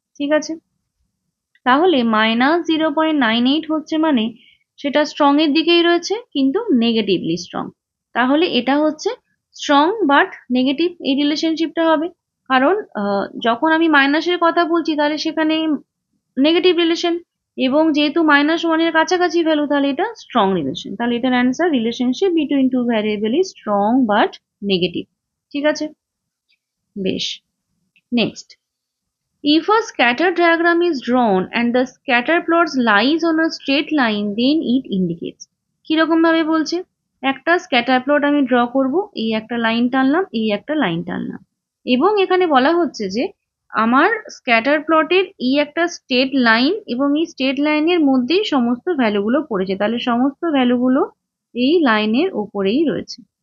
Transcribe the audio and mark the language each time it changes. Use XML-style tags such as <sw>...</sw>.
<bn>ঠিক আছে, তাহলে -0.98 হচ্ছে মানে সেটা স্ট্রং এর দিকেই রয়েছে কিন্তু নেগেটিভলি স্ট্রং, তাহলে এটা হচ্ছে</bn> <en>strong but negative</en> <bn>এই রিলেশনশিপটা হবে। কারণ যখন আমি মাইনাসের কথা বলছি তাহলে সেখানে নেগেটিভ রিলেশন, এবং যেহেতু -1 এর কাছাকাছি ভ্যালু তাহলে এটা স্ট্রং রিলেশন, তাহলে এটার answer</bn> <en>Relationship between two variable is strong but negative.</en> <bn>ঠিক আছে, বেশ, next.</bn> <en>If a scatter diagram is drawn and the scatter plots lies on a straight line, then it indicates,</en> <bn>কিরকম ভাবে বলছে? একটা স্ক্যাটার প্লট আমি ড্র করব, এই একটা লাইন টানলাম, এই একটা লাইন টানলাম, এবং এখানে বলা হচ্ছে যে আমার স্ক্যাটার প্লটের এই একটা স্ট্রেট লাইন এবং এই স্ট্রেট লাইনের মধ্যেই সমস্ত ভ্যালুগুলো পড়েছে, তাহলে সমস্ত ভ্যালুগুলো এই লাইনের ওপরেই রয়েছে।</bn>